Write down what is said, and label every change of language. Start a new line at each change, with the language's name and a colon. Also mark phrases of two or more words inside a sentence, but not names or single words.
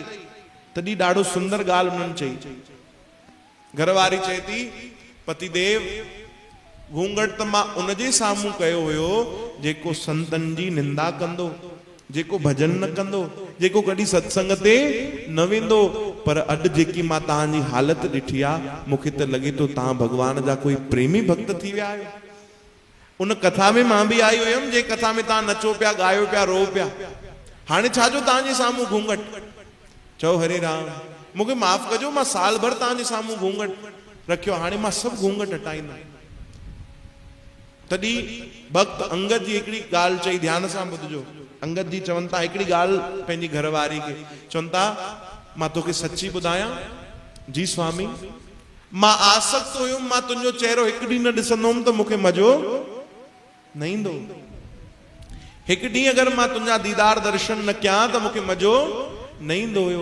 Sindhi: तॾहिं ॾाढो सुंदर ॻाल्हि उन्हनि चई। घरवारी चए थी पतिदेव, घूंघट त मां उनजे साम्हूं कयो हुयो जेको संतन जी निंदा कंदो, जेको भजन न कंदो, जेको कॾहिं सत्संग ते न वेंदो। पर अॼु जेकी मां तव्हांजी हालत ॾिठी आहे, मूंखे त लॻे थो तव्हां भॻवान जा कोई प्रेमी भक्त थी विया आहियो। उन कथा में मां बि आई हुयमि, जे कथा में तव्हां नचो पिया, गायो पिया, रो पिया। हाणे छाजो तव्हांजे साम्हूं घूंघट? चओ हरे राम। मूंखे माफ़ कजो, मां साल भर तव्हांजे साम्हूं घूंघट रखियो, हाणे मां सभु घूंघट हटाईंदुमि। तॾहिं भक्त अंगद जी हिकिड़ी ॻाल्हि चई, ध्यान सां ॿुधजो। अंगद जी चवनि था हिकिड़ी ॻाल्हि पंहिंजी घरवारी खे, चवनि था मां तोखे सची ॿुधायां? जी स्वामी। मां आसक्त हुयुमि, मां तुंहिंजो चेहरो हिकु ॾींहुं न ॾिसंदुमि त मूंखे मज़ो न ईंदो। हिकु ॾींहुं अगरि मां तुंहिंजा दीदार दर्शन न कयां त मूंखे मज़ो न ईंदो हुयो।